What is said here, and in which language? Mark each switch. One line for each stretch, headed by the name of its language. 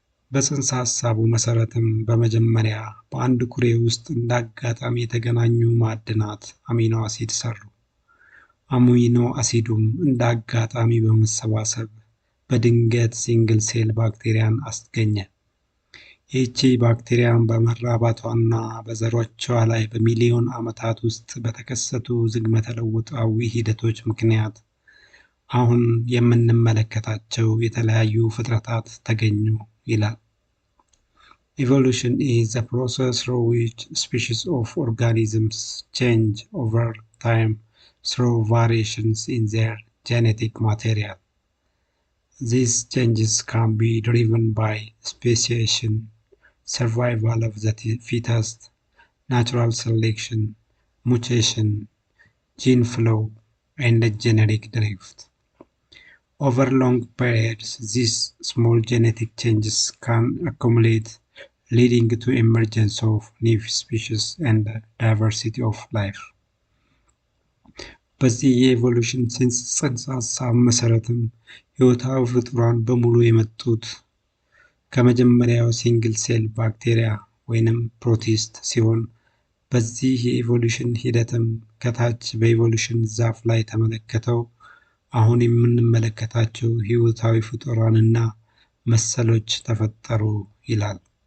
Amharic: በጽንሰ ሐሳቡ መሰረትም በመጀመሪያ በአንድ ኩሬ ውስጥ እንደ አጋጣሚ የተገናኙ ማዕድናት አሚኖ አሲድ ሰሩ። አሚኖ አሲዱም እንደ አጋጣሚ በመሰባሰብ በድንገት ሲንግል ሴል ባክቴሪያን አስገኘ። ይህቺ ባክቴሪያን በመራባቷና በዘሮቿ ላይ በሚሊዮን ዓመታት ውስጥ በተከሰቱ ዝግመተ ለውጣዊ ሂደቶች ምክንያት አሁን የምንመለከታቸው የተለያዩ ፍጥረታት ተገኙ ይላል።
English: Evolution is the process through which species of organisms change over time through variations in their genetic material. These changes can be driven by speciation, survival of the fittest, natural selection, mutation, gene flow, and genetic drift. Over long periods, these small genetic changes can accumulate, leading to emergence of new species and diversity of life.
Amharic: በዚህ የኤቮሉሽን ጽንሰ ሀሳብ መሰረትም ሕይወታዊ ፍጡራን በሙሉ የመጡት ከመጀመሪያው ሲንግል ሴል ባክቴሪያ ወይንም ፕሮቲስት ሲሆን በዚህ የኤቮሉሽን ሂደትም ከታች በኤቮሉሽን ዛፍ ላይ ተመለከተው አሁን የምንመለከታቸው ሕይወታዊ ፍጡራንና መሰሎች ተፈጠሩ ይላል።